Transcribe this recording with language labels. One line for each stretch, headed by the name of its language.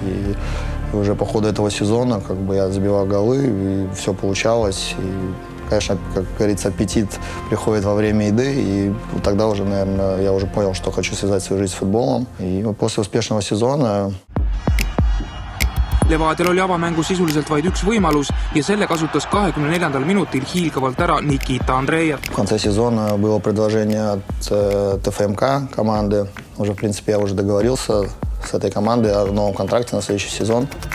Russian: И уже по ходу этого сезона как бы я забивал голы, и все получалось. И, конечно, как говорится, аппетит приходит во время еды, и тогда уже, наверное, я уже понял, что хочу связать свою жизнь с футболом. И после успешного сезона
Estonian: Levadial oli avamängu sisuliselt vaid üks võimalus ja selle kasutas 24. minutil hiilgavalt ära Nikita Andreev.
Russian: В конце сезона было предложение от ТФМК команды. Уже, в принципе, я уже договорился с этой командой о новом контракте на следующий сезон.